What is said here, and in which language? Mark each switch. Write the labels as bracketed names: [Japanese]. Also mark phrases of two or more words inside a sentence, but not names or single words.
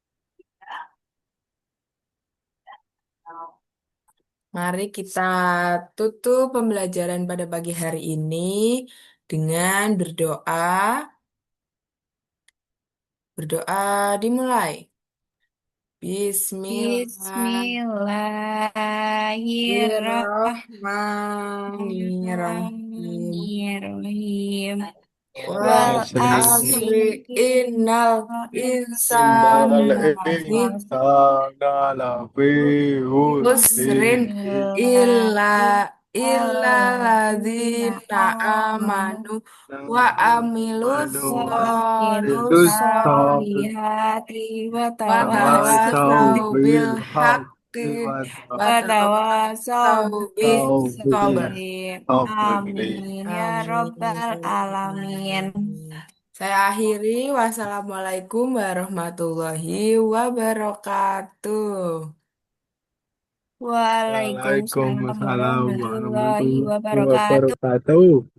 [Indonesian] Mari kita tutup pembelajaran pada pagi hari ini dengan berdoa. Berdoa dimulai. [Arabic] Bismillahirrahmanirrahim. Bismillahirrahmanirrahim. Wal Wal asri asri asri innal innal إنسان لفي إنسان لفي khusrin husrin illa alladzina ladzina amanu آمنوا وعملوا manu وعملوا amilus solihati sabit الصالحات و wa tawassaw tawasau تواصوا بال bil haqqi الحق و wa Watawasaw تواصوا بال تواصوا بال sabr. bisabri. sabri. آمين يا آمين. يا robbal Rabbal alamin. Alamin. [Indonesian] Saya akhiri. [Arabic] والسلام عليكم ورحمة الله وبركاته. Waalaikumsalam Waalaikumsalam warahmatullahi warahmatullahi wabarakatuh. wabarakatuh.